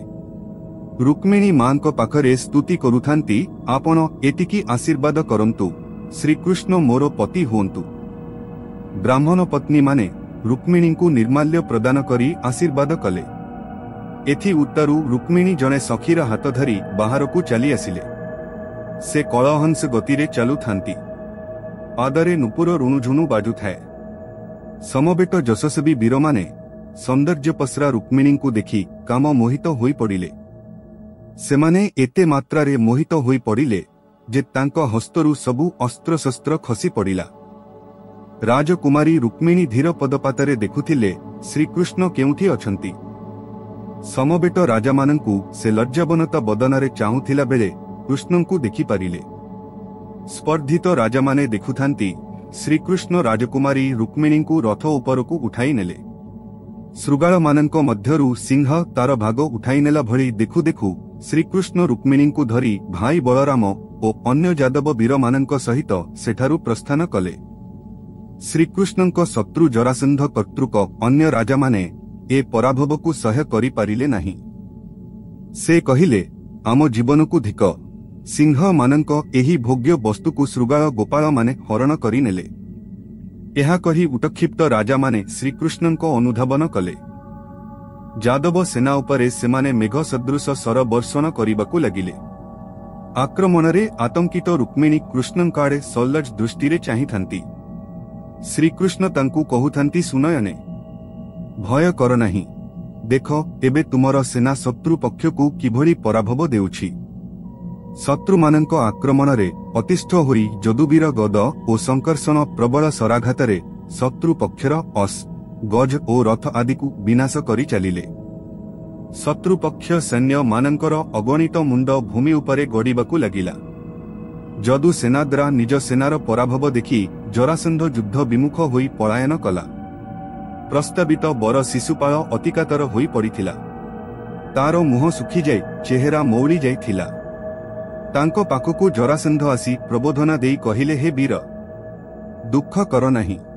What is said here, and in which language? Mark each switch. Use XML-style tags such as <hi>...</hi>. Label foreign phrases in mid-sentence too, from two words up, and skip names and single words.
<or>ରୁକ୍ମିଣୀ ମାଙ୍କ ପାଖରେ ସ୍ତୁତି କରୁଥାନ୍ତି, ଆପଣ ଏତିକି ଆଶୀର୍ବାଦ କରନ୍ତୁ ଶ୍ରୀକୃଷ୍ଣ ମୋର ପତି ହୁଅନ୍ତୁ। ବ୍ରାହ୍ମଣ ପତ୍ନୀ ମାନେ ରୁକ୍ମିଣୀଙ୍କୁ ନିର୍ମାଲ୍ୟ ପ୍ରଦାନ କରି ଆଶୀର୍ବାଦ କଲେ। ଏଥି ଉତ୍ତାରୁ ରୁକ୍ମିଣୀ ଜଣେ ସଖୀର ହାତ ଧରି ବାହାରକୁ ଚାଲି ଆସିଲେ। ସେ କଳହଂସ ଗତିରେ ଚାଲୁଥାନ୍ତି। ପାଦରେ ନୂପୁର ରୁଣୁଝୁଣୁ ବାଜୁଥାଏ। ସମବେତ ଯଶସ୍ୱୀ ବୀରମାନେ ସୌନ୍ଦର୍ଯ୍ୟ ପସରା ରୁକ୍ମିଣୀଙ୍କୁ ଦେଖି କାମ ମୋହିତ ହୋଇ ପଡ଼ିଲେ। ସେମାନେ ଏତେ ମାତ୍ରାରେ ମୋହିତ ହୋଇ ପଡ଼ିଲେ ଯେ ତାଙ୍କ ହସ୍ତରୁ ସବୁ ଅସ୍ତ୍ର ଶସ୍ତ୍ର ଖସି ପଡ଼ିଲା। ରାଜକୁମାରୀ ରୁକ୍ମିଣୀ ଧୀର ପଦପାତରେ ଦେଖୁଥିଲେ ଶ୍ରୀକୃଷ୍ଣ କେଉଁଠି ଅଛନ୍ତି। ସମବେତ ରାଜାମାନଙ୍କୁ ସେ ଲଜ୍ଜାବନତା ବଦନରେ ଚାହୁଁଥିଲା ବେଳେ କୃଷ୍ଣଙ୍କୁ ଦେଖି ପାରିଲେ। ସ୍ପର୍ଦ୍ଧିତ ରାଜାମାନେ ଦେଖୁଥାନ୍ତି ଶ୍ରୀକୃଷ୍ଣ ରାଜକୁମାରୀ ରୁକ୍ମିଣୀଙ୍କୁ ରଥ ଉପରକୁ ଉଠାଇ ନେଲେ। ଶୃଗାଳ ମାନଙ୍କ ମଧ୍ୟରୁ ସିଂହ ତାର ଭାଗ ଉଠାଇ ନେଲା ଭଳି ଦେଖୁ ଦେଖୁ ଶ୍ରୀକୃଷ୍ଣ ରୁକ୍ମିଣୀଙ୍କୁ ଧରି ଭାଇ ବଳରାମ ଓ ଅନ୍ୟ ଯାଦବ ବୀର ମାନଙ୍କ ସହିତ ସେଠାରୁ ପ୍ରସ୍ଥାନ କଲେ। ଶ୍ରୀକୃଷ୍ଣଙ୍କ ଶତ୍ରୁ ଜରାସନ୍ଧ କର୍ତ୍ତୃକ ଅନ୍ୟ ରାଜା ମାନେ ଏ ପରାଭବକୁ ସହ୍ୟ କରି ପାରିଲେ ନାହିଁ। ସେ କହିଲେ ଆମ ଜୀବନକୁ ଧିକ୍। ସିଂହ ମାନଙ୍କ ଏହି ଭୋଗ୍ୟ ବସ୍ତୁକୁ ଶୃଗାଳ ଗୋପାଳ ମାନେ ହରଣ କରି ନେଲେ। ଏହା କହି ଉତ୍କ୍ଷିପ୍ତ ରାଜା ମାନେ ଶ୍ରୀକୃଷ୍ଣଙ୍କ ଅନୁଧାବନ କଲେ। ଯାଦବ ସେନା ଉପରେ ସେମାନେ ମେଘ ସଦୃଶ ଶର ବର୍ଷଣ କରିବାକୁ ଲାଗିଲେ। ଆକ୍ରମଣରେ ଆତଙ୍କିତ ରୁକ୍ମିଣୀ କୃଷ୍ଣଙ୍କ ଆଡ଼େ ସଲ୍ଲଜ ଦୃଷ୍ଟିରେ ଚାହିଁଥାନ୍ତି। ଶ୍ରୀକୃଷ୍ଣ ତାଙ୍କୁ କହୁଥାନ୍ତି ସୁନୟନେ ଭୟ କର ନାହିଁ। ଦେଖ ଏବେ ତୁମର ସେନା ଶତ୍ରୁ ପକ୍ଷକୁ କିଭଳି ପରାଭବ ଦେଉଛି। ଶତ୍ରୁ ମାନଙ୍କ ଆକ୍ରମଣରେ ଅତିଷ୍ଠ ହୋଇ ଯଦୁବୀର ଗଦ ଓ ସଙ୍କର୍ଷଣ ପ୍ରବଳ ଶରାଘାତରେ ଶତ୍ରୁ ପକ୍ଷର ଅଶ୍ୱ ଗଜ ଓ ରଥ ଆଦି କୁ ବିନାଶ କରି ଚାଲିଲେ। ଶତ୍ରୁ ପକ୍ଷ ସୈନ୍ୟ ମାନଙ୍କର ଅଗଣିତ ମୁଣ୍ଡ ଭୂମି ଉପରେ ଗଡ଼ିବାକୁ ଲାଗିଲା। ଯଦୁ ସେନାଦ୍ୱାରା ନିଜ ସେନାର ପରାଭବ ଦେଖି ଜରାସନ୍ଧ ଯୁଦ୍ଧ ବିମୁଖ ହୋଇ ପଳାୟନ କଲା। ପ୍ରସ୍ତାବିତ ବର ଶିଶୁପାଳ ଅତିକାତର ହୋଇ ପଡ଼ିଥିଲା। ତାର ମୁହଁ ଶୁଖି ଯାଇ ଚେହେରା ମଉଳି ଯାଇଥିଲା। ତାଙ୍କ ପାଖକୁ ଜରାସନ୍ଧ ଆସି ପ୍ରବୋଧନା ଦେଇ କହିଲେ ହେ ବୀର ଦୁଃଖ କର ନାହିଁ।</or>